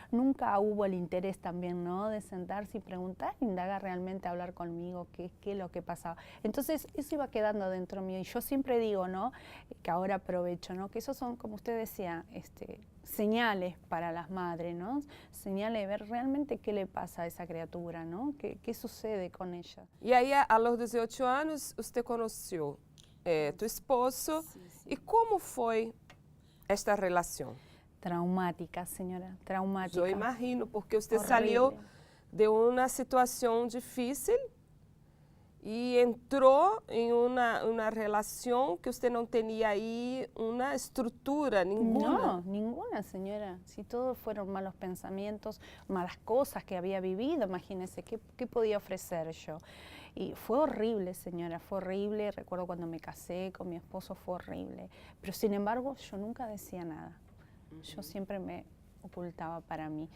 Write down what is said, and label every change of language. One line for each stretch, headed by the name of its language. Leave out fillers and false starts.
Spanish: Nunca hubo el interés también, ¿no?, de sentarse y preguntar, indagar realmente, hablar conmigo qué es lo que pasaba. Entonces eso iba quedando dentro mío y yo siempre digo, ¿no?, que ahora aprovecho, ¿no?, que esos son, como usted decía, señales para las madres, ¿no? Señales de ver realmente qué le pasa a esa criatura, ¿no? ¿Qué sucede con ella?
Portuguese: E aí, a los 18 anos, você conheceu tu esposo. E como foi esta relação?
Spanish: Traumática, señora, traumática.
Portuguese: Eu imagino, porque você
Spanish: Horrible.
Portuguese: saiu de uma situação difícil e entrou em uma relação que você não tinha aí uma estrutura nenhuma.
Spanish: No, ninguna, señora. Si todos fueron malos pensamientos, malas cosas que había vivido, imagínese, ¿qué podía ofrecer yo? Y fue horrible, señora, fue horrible. Recuerdo cuando me casé con mi esposo, fue horrible. Pero sin embargo, yo nunca decía nada. Yo siempre me ocultaba para mí.